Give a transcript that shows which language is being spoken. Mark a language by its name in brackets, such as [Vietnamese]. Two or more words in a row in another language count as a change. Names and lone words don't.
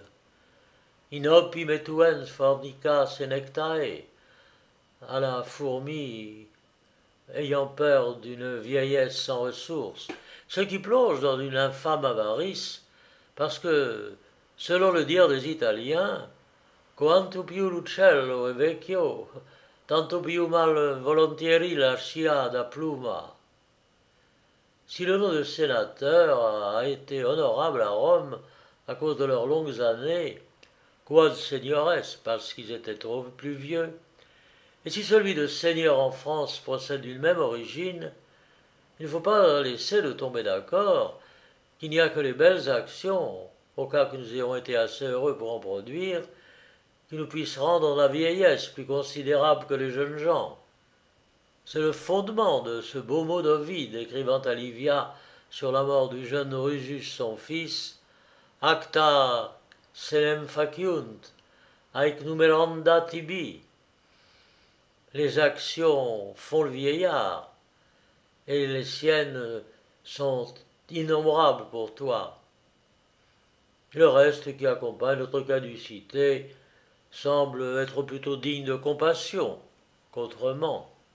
[Latin] In opi metuens fornica senectae, [French] à la fourmi ayant peur d'une vieillesse sans ressources, ce qui plonge dans une infâme avarice, parce que, selon le dire des Italiens, [Italian] quanto più l'uccello è vecchio, tanto più mal volontieri lascia da pluma. [French] Si le nom de sénateur a été honorable à Rome à cause de leurs longues années, [Latin] quod seniores, [French] parce qu'ils étaient trop plus vieux, et si celui de seigneur en France procède d'une même origine, il ne faut pas laisser de tomber d'accord qu'il n'y a que les belles actions, au cas que nous ayons été assez heureux pour en produire, qui nous puissent rendre la vieillesse plus considérable que les jeunes gens. C'est le fondement de ce beau mot d'Ovide écrivant à Livia sur la mort du jeune Drusus son fils, [Latin] acta senem faciunt, haec numeranda tibi. [French] Les actions font le vieillard, et les siennes sont innombrables pour toi. Le reste qui accompagne notre caducité semble être plutôt digne de compassion qu'autrement.